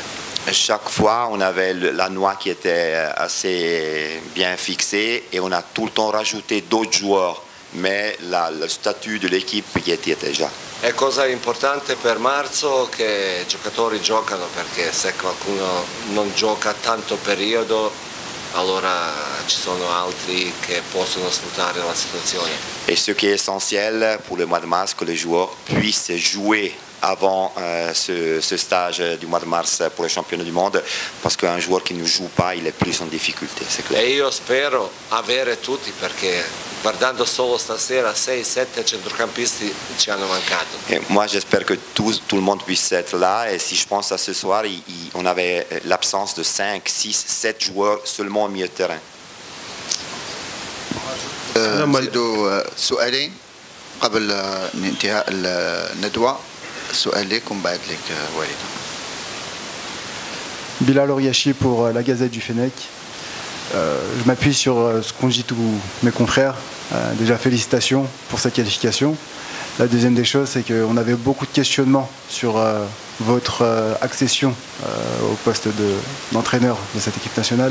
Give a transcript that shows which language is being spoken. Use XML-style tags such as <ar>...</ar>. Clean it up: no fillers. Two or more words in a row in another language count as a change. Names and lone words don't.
<fr>Chaque fois, on avait la noix qui était assez bien fixée et on a tout le temps rajouté d'autres joueurs, mais le statut de l'équipe qui était déjà.</fr> <it>È cosa importante per marzo che i giocatori giocano, perché se qualcuno non gioca tanto periodo allora ci sono altri che possono sfruttare la situazione.</it> <fr>Et ce qui est essentiel pour le mois de mars, que les joueurs puissent jouer avant ce stage du mois de mars pour les championnats du monde, parce qu'un joueur qui ne joue pas, il est plus en difficulté, c'est clair.</fr> <it>E io spero avere tutti, perché guardando solo stasera 6-7 centrocampisti ci hanno mancato.</it> <fr>Et moi j'espère que tout le monde puisse être là, et si je pense à ce soir, on avait l'absence de 5, 6, 7 joueurs seulement au milieu de terrain.</fr> <ar>نزيدوا سؤالين قبل انتهاء الندوة. سؤال لك ومن بعد لك والد.</ar> <fr>Bilal Oriachi pour la Gazette du Fennec. Je m'appuie sur ce qu'ont dit tous mes confrères. Déjà félicitations pour cette qualification. La deuxième des choses, c'est qu'on avait beaucoup de questionnements sur votre accession au poste d'entraîneur de cette équipe nationale.</fr>